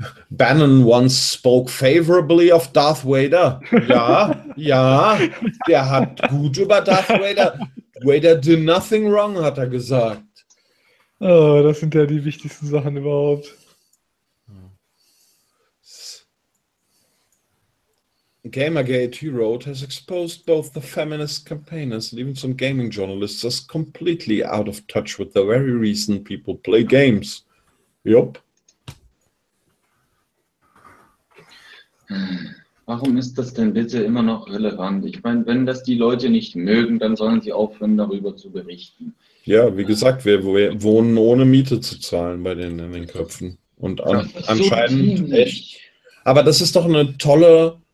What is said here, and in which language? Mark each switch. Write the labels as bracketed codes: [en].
[en] Bannon once spoke favorably of Darth Vader. [de] Ja, ja, der hat gut über Darth Vader. [en] Vader did nothing wrong, [de] hat er gesagt. Oh, das sind ja die wichtigsten Sachen überhaupt. [en] Gamergate, he wrote, has exposed both the feminist campaigners and even some gaming journalists as completely out of touch with the very reason people play games. Yup. [de] Warum ist das denn bitte immer noch relevant? Ich meine, wenn das die Leute nicht mögen, dann sollen sie aufhören, darüber zu berichten. Ja, wie gesagt, wir wohnen ohne Miete zu zahlen bei denen in den Köpfen. Und anscheinend so echt. Aber das ist doch eine tolle.